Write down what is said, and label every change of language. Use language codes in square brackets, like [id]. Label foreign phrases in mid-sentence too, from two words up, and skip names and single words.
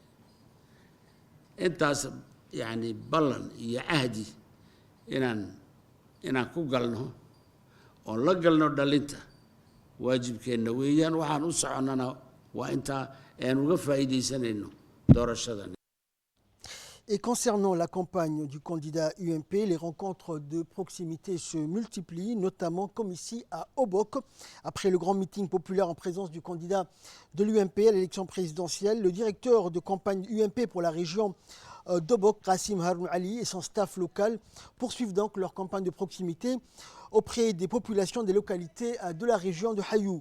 [so] intaas yani ballan iyo cahdi inaan ku galno oon la galno dhalinta waajibkeenna weeyaan. waxaan u soconnana waa intaa aan uga faa'iidaysanayno doorashadan. [fr] Et concernant la campagne du candidat UMP, les rencontres de proximité se multiplient, notamment comme ici à Obok. Après le grand meeting populaire en présence du candidat de l'UMP à l'élection présidentielle, le directeur de campagne UMP pour la région d'Obok, Rassim Haroun Ali, et son staff local poursuivent donc leur campagne de proximité auprès des populations des localités de la région de Hayou.